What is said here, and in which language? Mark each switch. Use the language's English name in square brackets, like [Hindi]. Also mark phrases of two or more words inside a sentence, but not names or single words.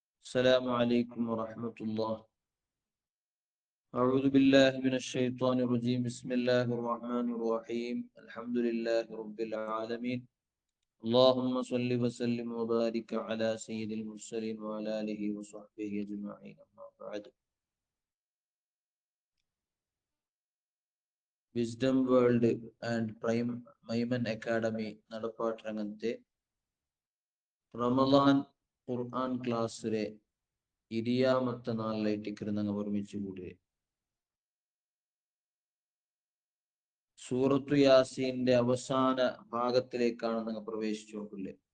[Arabic] السلام عليكم ورحمة الله. أعوذ بالله من الشيطان الرجيم. بسم الله الرحمن الرحيم. الحمد لله رب العالمين. اللهم صل وسلم وبارك على سيد المرسلين وعلى آله وصحبه أجمعين. أما بعد. [Malayalam] വിസ്ഡം വേൾഡ് ആൻഡ് മൈമൻ അക്കാഡമി നടപ്പാട്ടരംഗത്തെ റമദാൻ ഖുർആൻ ക്ലാസ്സിലെ ഇരിയാമത്തെ നാളിലായിട്ട് ഞങ്ങൾ ഒരുമിച്ച് കൂടി സൂറത്തു യാസീന്റെ അവസാന ഭാഗത്തിലേക്കാണ് നിങ്ങൾ പ്രവേശിച്ചു നോക്കില്ലേ.